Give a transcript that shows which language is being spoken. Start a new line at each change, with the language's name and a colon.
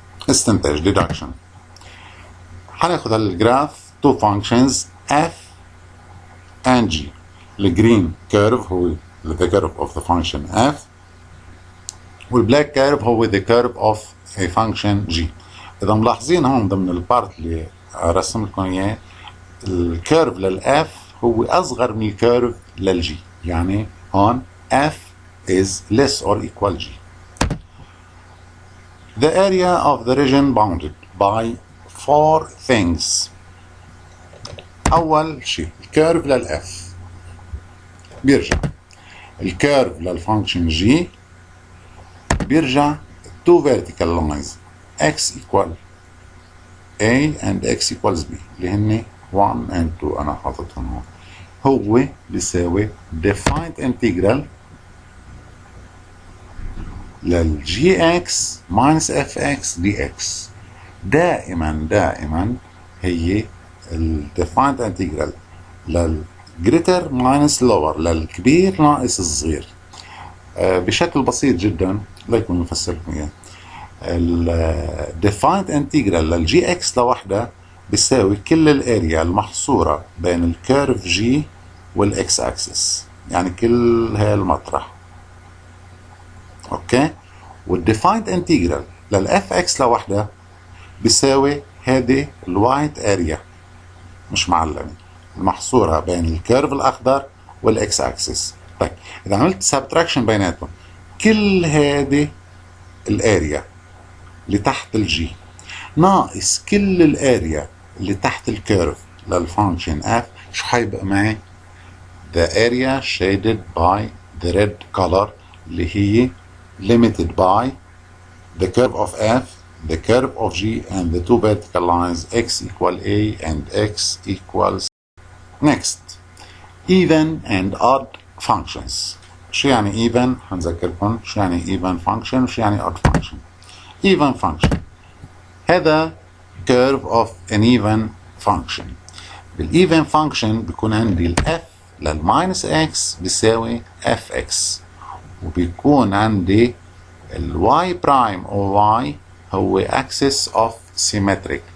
Arabic: استنتاج deduction. حناخذ الجراف
English: two functions f and g. الجرين curve هو the curve of the function f، والبلاك curve هو the curve of a function g.
Arabic: إذا ملاحظين هون ضمن البارت اللي رسم لكم إياه، الكيرف للf هو أصغر من الكيرف للg، يعني هون
English: f is less or equal g. The area of the region bounded by four things.
Arabic: أول شيء الكيرف للf بيرجع، الكيرف للفانكشن g بيرجع
English: two vertical lines x equal a and x equals b
Arabic: اللي هن 1 and 2 أنا حاططهم هون.
English: هو بيساوي defined integral لل gx minus fx dx.
Arabic: دائما هي ال defined integral لل
English: greater minus lower،
Arabic: للكبير ناقص الصغير. بشكل بسيط جدا ليكون نفسر لكم اياه. ال defined integral لل gx لوحدها بيساوي كل الاريا المحصورة بين الكيرف g والاكس اكسس، يعني كل هاي المطرح. اوكي، والديفايند انتجرال للاف اكس لوحدها بيساوي هذه الوايت اريا مش معلمه المحصوره بين الكيرف الاخضر والاكس اكسس. طيب اذا عملت سبتراكشن بيناتهم، كل هذه الاريا اللي تحت الجي ناقص كل الاريا اللي تحت الكيرف للفانكشن اف شو حيبقى معي؟
English: the area shaded by the red color
Arabic: اللي هي
English: limited by the curve of f, the curve of g, and the two vertical lines x equal a and x equals. Next, even and odd functions.
Arabic: شو يعني even؟ هنذكركم شو يعني even function وشو يعني odd function.
English: Even function
Arabic: هذا
English: curve of an even function.
Arabic: بالايفن function بيكون عندي الاف للماينس اكس بيساوي اف اكس، وبيكون عندي الواي برايم او واي هو axis of symmetric.